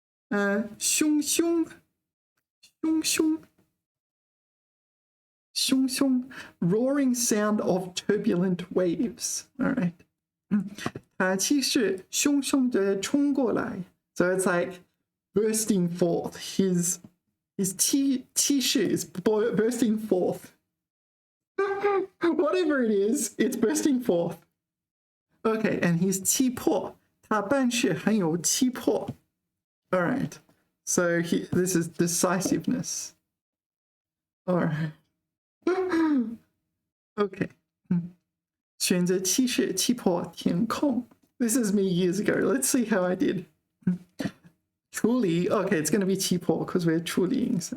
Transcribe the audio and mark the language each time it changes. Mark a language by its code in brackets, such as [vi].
[en] 汹汹 roaring sound of turbulent waves. All right. [zh] 他气势汹汹地冲过来. [en] So it's like bursting forth. His 气势 is bursting forth. Whatever it is, it's bursting forth. Okay, and his 气魄, [zh] 他办事很有气魄. [en] All right. So this is decisiveness. All right. Okay. [zh] 选择气势气魄填空. [en] This is me years ago. Let's see how I did. 处理 Okay, it's going to be 气魄 because we're 处理.